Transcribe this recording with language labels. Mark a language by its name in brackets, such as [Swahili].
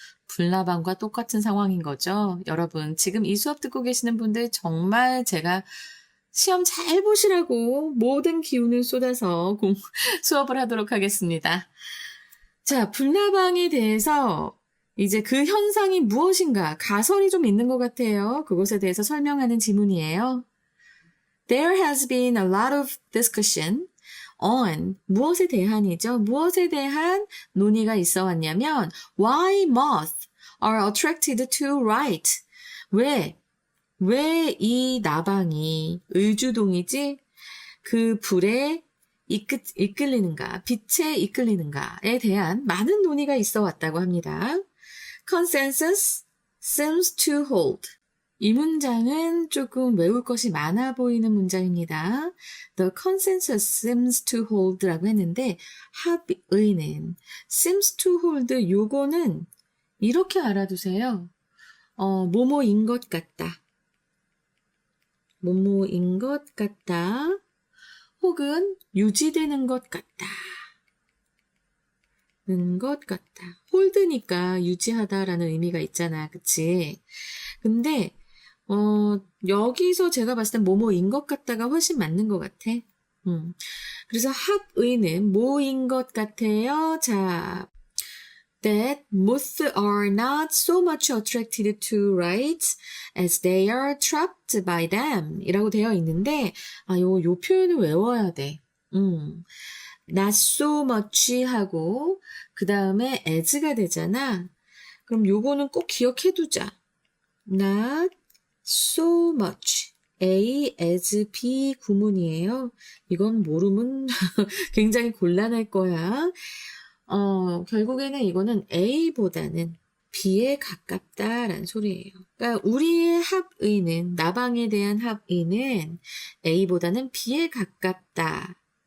[Korean] 불나방과 똑같은 상황인 거죠. 여러분, 지금 이 수업 듣고 계시는 분들 정말 제가 시험 잘 보시라고 모든 기운을 쏟아서 수업을 하도록 하겠습니다. 자, 불나방에 대해서 이제 그 현상이 무엇인가 가설이 좀 있는 것 같아요. 그것에 대해서 설명하는 지문이에요. [English] There has been a lot of discussion on [Korean] 무엇에 대한이죠. 무엇에 대한 논의가 있어 왔냐면 [English] why moths are attracted to light. [Korean] 왜 이 나방이 의주동이지 그 불에 이끌리는가, 빛에 이끌리는가에 대한 많은 논의가 있어 왔다고 합니다. [English] Consensus seems to hold. [Korean] 이 문장은 조금 외울 것이 많아 보이는 문장입니다. [English] The consensus seems to hold [Korean] 라고 했는데 합의는 [English] seems to hold [Korean] 요거는 이렇게 알아두세요. 뭐뭐인 것 같다. 뭐뭐인 것 같다. 혹은 유지되는 것 같다. 는 것 같다. 홀드니까 유지하다라는 의미가 있잖아. 그치? 근데 여기서 제가 봤을 땐 뭐뭐인 것 같다가 훨씬 맞는 것 같아. 그래서 합의는 뭐인 것 같아요? [English] 자, that moths are not so much attracted to light as they are trapped by them [Korean] 이라고 되어 있는데 요 표현을 외워야 돼. [English] not so much [Korean] 하고 그 다음에 as가 되잖아. 그럼 요거는 꼭 기억해 두자. not so much A as B 구문이에요. 이건 모르면 굉장히 곤란할 거야. 결국에는 이거는 A보다는 B에 가깝다라는 소리예요. 그러니까 우리의 합의는, 나방에 대한 합의는 A보다는 B에 가깝다.